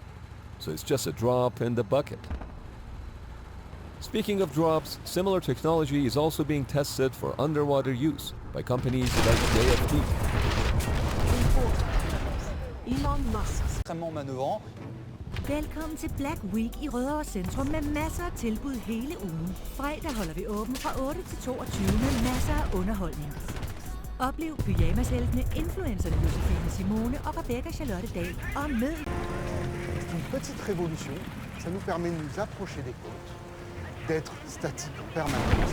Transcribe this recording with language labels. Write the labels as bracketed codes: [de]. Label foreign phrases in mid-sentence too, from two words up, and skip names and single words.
[en] So it's just a drop in the bucket. Speaking of drops, similar technology is also being tested for underwater use by companies like JFT. Elon Musk. [fr] Extrêmement manøvrant. [da] Velkommen til Black Week i Rødovre Centrum med masser af tilbud hele ugen. Fredag holder vi åben fra 8 til 22 med masser af underholdning. Oplev pyjamasheltene, influencerne Josefine Simone og Rebecca Charlotte Dahl og med. [fr] C'est une petite révolution. Ça nous permet de nous approcher des côtes, d'être statique en permanence.